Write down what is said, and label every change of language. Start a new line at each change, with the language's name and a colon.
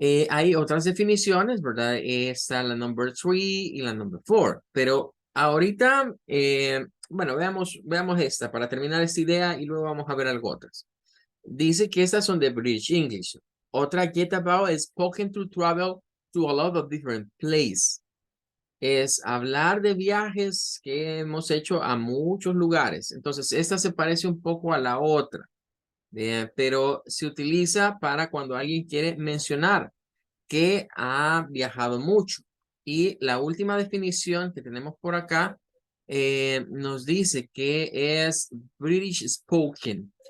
Spanish: Hay otras definiciones, ¿verdad? Está la number 3 y la number 4, pero ahorita, bueno, veamos esta para terminar esta idea y luego vamos a ver algo otras. Dice que estas son de British English. Otra get about es
English: spoken to travel to a lot of different places.
Spanish: Es hablar de viajes que hemos hecho a muchos lugares. Entonces, esta se parece un poco a la otra, pero se utiliza para cuando alguien quiere mencionar que ha viajado mucho. Y la última definición que tenemos por acá nos dice que es British Spoken.